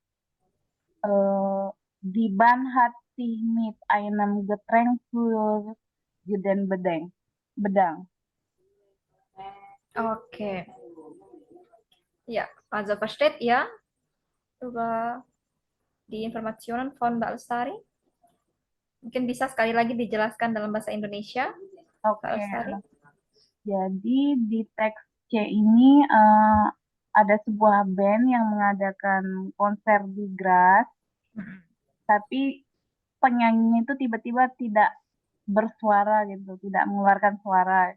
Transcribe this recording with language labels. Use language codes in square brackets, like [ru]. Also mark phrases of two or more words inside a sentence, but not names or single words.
[de] Die Band hat sich mit einem Getränk für jeden bedankt. Okay. Ja, also versteht ihr über die Informationen von Mbak Lestari? [id] Mungkin bisa sekali lagi dijelaskan dalam bahasa Indonesia, Mbak Oke. Lestari? Jadi di teks C ini ada sebuah band yang mengadakan konser di Graz, tapi penyanyinya itu tiba-tiba tidak bersuara gitu, tidak mengeluarkan suara.